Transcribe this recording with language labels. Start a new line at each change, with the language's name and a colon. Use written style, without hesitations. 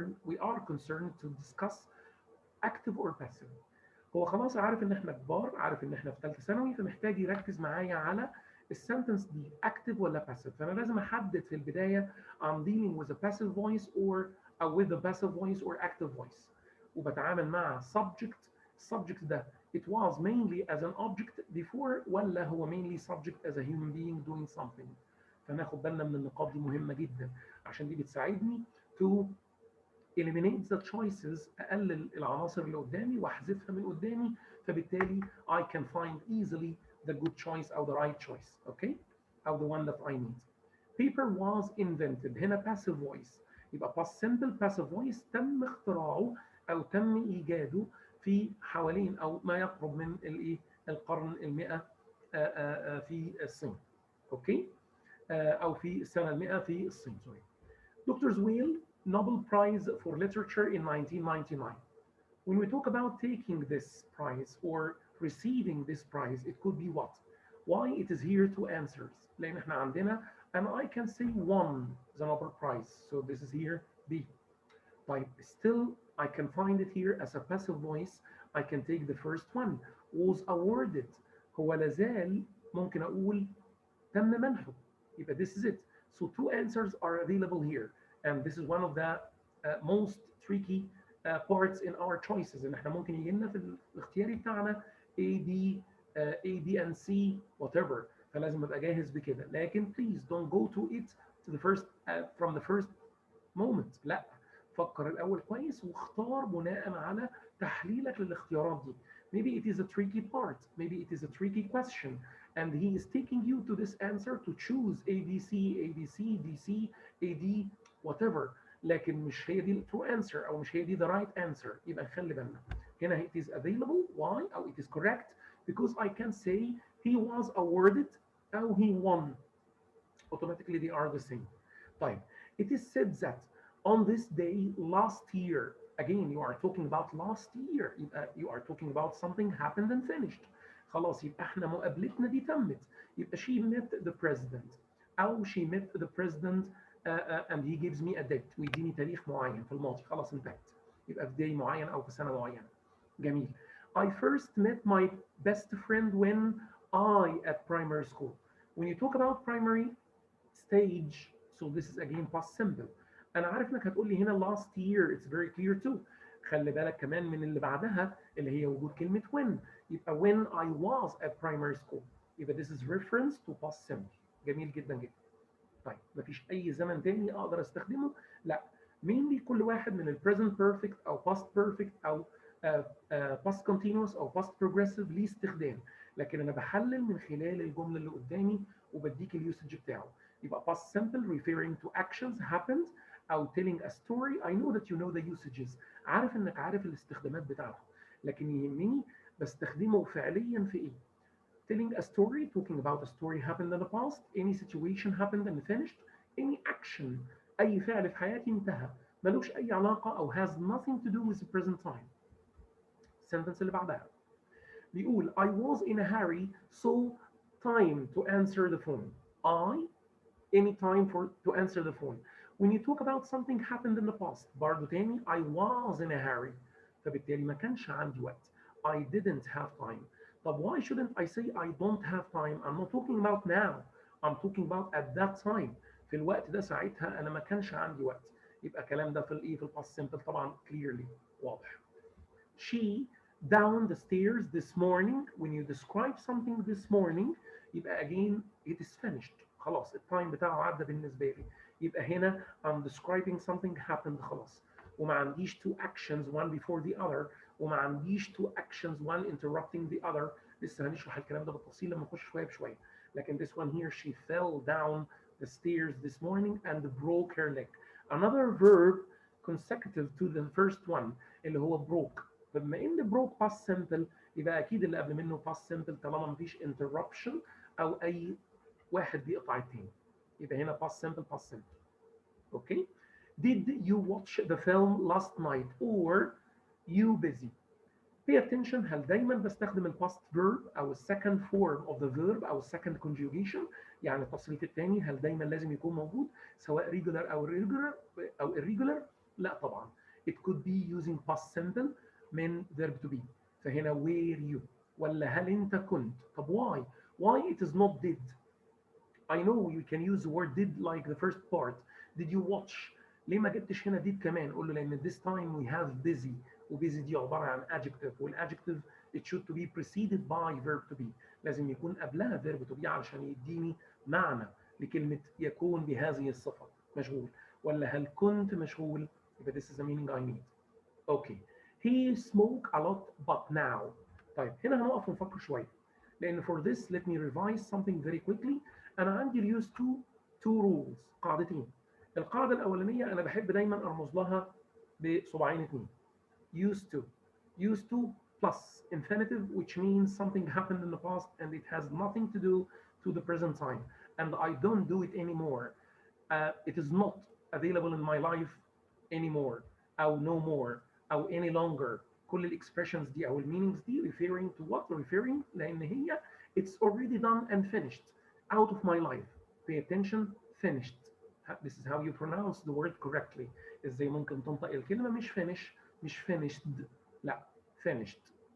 English: We are concerned to discuss active or passive.
Arabic: هو خلاص عارف ان احنا كبار، عارف ان احنا في ثالثه ثانوي، فمحتاج يركز معايا على السنتنس دي active ولا passive. فانا لازم احدد في البدايه
English: I'm dealing with a passive voice or with a passive voice or active voice.
Arabic: وبتعامل مع
English: subject ده it was mainly as an object before
Arabic: ولا هو
English: mainly subject as a human being doing something.
Arabic: فناخد بالنا من النقاط دي مهمه جدا عشان دي بتساعدني
English: to eliminate the choices،
Arabic: اقلل العناصر اللي قدامي واحذفها من قدامي، فبالتالي
English: I can find easily the good choice
Arabic: او
English: the right choice. okay او the one that I need. Paper was invented.
Arabic: هنا passive voice، يبقى past simple passive voice تم اختراعه او تم ايجاده في حوالين او ما يقرب من الايه القرن ال100 في الصين. اوكي او في السنه ال100 في الصين.
English: Sorry. Dr. Weil Nobel Prize for Literature in 1999. When we talk about taking this prize or receiving this prize, it could be what? Why? It is here two answers.
Arabic: لأن احنا عندنا
English: and I can say won the Nobel Prize. So this is here B. But still, I can find it here as a passive voice. I can take the first one. Was awarded.
Arabic: هو لازال ممكن أقول تم منحه.
English: يبقى this is it. So two answers are available here. And this is one of the most tricky parts in our choices.
Arabic: ان احنا ممكن يجي لنا في الاختياري بتاعنا A, B, A, B and C, whatever. فلازم ابقى جاهز بكده.
English: لكن please don't go to it to the first from the first moment.
Arabic: لا، فكر الاول كويس واختار بناء على تحليلك للاختيارات دي.
English: Maybe it is a tricky part. Maybe it is a tricky question. And he is taking you to this answer to choose A, B, C, A, B, C, D, C, A, D, whatever.
Arabic: لكن مش هي دي
English: true answer
Arabic: او مش هي دي
English: the right answer.
Arabic: يبقى نخلي بالنا.
English: هنا it is available. Why? أو it is correct because I can say he was awarded أو he won. Automatically they are the same.
Arabic: طيب.
English: It is said that on this day last year, again you are talking about last year. You are talking about something happened and finished.
Arabic: خلاص يبقى احنا مقابلتنا دي تمت.
English: يبقى she met the president أو she met the president and he gives me a date.
Arabic: ويديني تاريخ معين في الماضي. خلاص انتهت. يبقى في day معين أو في سنة معينة. جميل.
English: I first met my best friend when I at primary school. When you talk about primary stage, so this is again past simple.
Arabic: أنا عارف إنك هتقول لي هنا
English: last year. It's very clear too.
Arabic: خلي بالك كمان من اللي بعدها اللي هي وجود كلمة when.
English: يبقى when I was at primary school. يبقى this is reference to past simple.
Arabic: جميل جدا جدا. طيب مفيش أي زمن تاني أقدر أستخدمه؟ لا. mainly كل واحد من ال
English: present perfect
Arabic: أو
English: past perfect
Arabic: أو
English: past continuous
Arabic: أو
English: past progressive
Arabic: ليه استخدام. لكن أنا بحلل من خلال الجملة اللي قدامي وبديك اليوسج بتاعه.
English: يبقى past simple referring to actions happened أو telling a story. I know that you know the usages.
Arabic: عارف إنك عارف الاستخدامات بتاعته. لكن يهمني بستخدمه فعليا في إيه؟
English: telling a story, talking about a story happened in the past, any situation happened and finished, any action,
Arabic: أي فعل في حياتي انتهى ملوش أي علاقة أو
English: has nothing to do with the present time.
Arabic: السنتنس اللي بعدها بيقول
English: I was in a hurry so time to answer the phone. I any time for to answer the phone. When you talk about something happened in the past
Arabic: برضه تاني
English: I was in a hurry
Arabic: فبالتالي ما كانش عندي وقت.
English: I didn't have time. طب why shouldn't I say I don't have time? I'm not talking about now. I'm talking about at that time.
Arabic: في الوقت ده ساعتها أنا ما كانش عندي وقت. يبقى الكلام ده في الإيه في الباست سيمبل طبعا clearly واضح.
English: She down the stairs this morning. When you describe something this morning يبقى again it is finished.
Arabic: خلاص التايم بتاعه عدى بالنسبة لي. يبقى هنا
English: I'm describing something happened خلاص.
Arabic: وما عنديش
English: two actions one before the other وما عنديش two actions one interrupting the other.
Arabic: لسه هنشرح الكلام ده بالتفصيل لما نخش شوية بشوية.
English: لكن this one here she fell down the stairs this morning and broke her leg. Another verb consecutive to the first one اللي هو broke.
Arabic: فبما ان broke past simple يبقى اكيد اللي قبل منه past simple طالما مفيش interruption او اي واحد بيقطع التاني.
English: يبقى هنا past simple past simple. Okay. Did you watch the film last night or you busy? Pay attention.
Arabic: هل دايما بستخدم ال past verb او ال
English: second form of the verb
Arabic: او ال
English: second conjugation
Arabic: يعني التصريف الثاني هل دايما لازم يكون موجود سواء regular او irregular؟ لا طبعا.
English: It could be using past simple من verb to be.
Arabic: فهنا were you ولا هل انت كنت.
English: طب why? Why it is not did? I know you can use the word did like the first part. Did you watch?
Arabic: ليه ما جبتش هنا
English: did كمان؟
Arabic: قول له لأن
English: this time we have busy
Arabic: وبيزي دي عبارة عن
English: adjective والadjective it should to be preceded by verb to be.
Arabic: لازم يكون قبلها verb to be علشان يديني معنى لكلمة يكون بهذه الصفة مشغول. ولا هل كنت مشغول؟ يبقى
English: this is the meaning I need. Okay. He smoke a lot but now.
Arabic: طيب هنا هنقف ونفكر شوية.
English: لأن for this let me revise something very quickly.
Arabic: أنا عندي
English: use to two rules
Arabic: قاعدتين. القاعدة الأولانية أنا بحب دايما أرمز لها بصباعين اتنين.
English: used to. Used to plus infinitive which means something happened in the past and it has nothing to do to the present time and I don't do it anymore. It is not available in my life anymore أو no more أو any longer.
Arabic: كل الاكسبريشنز دي أو المينينجز دي referring to what?
English: referring لأن هي it's already done and finished out of my life. Pay attention. Finished. This is how you pronounce the word correctly.
Arabic: ازاي ممكن تنطق الكلمة مش finish مش finished لا finished.